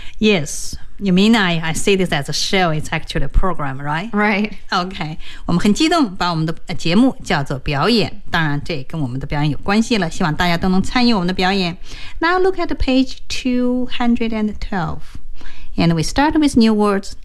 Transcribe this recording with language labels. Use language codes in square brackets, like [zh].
[en] Yes, you mean I see this as a show, it's actually a program, right? Right. [zh] Okay, 我们很激动把我们的节目叫做表演，当然这跟我们的表演有关系了，希望大家都能参与我们的表演。 [en] Now look at page 212 and we start with new words.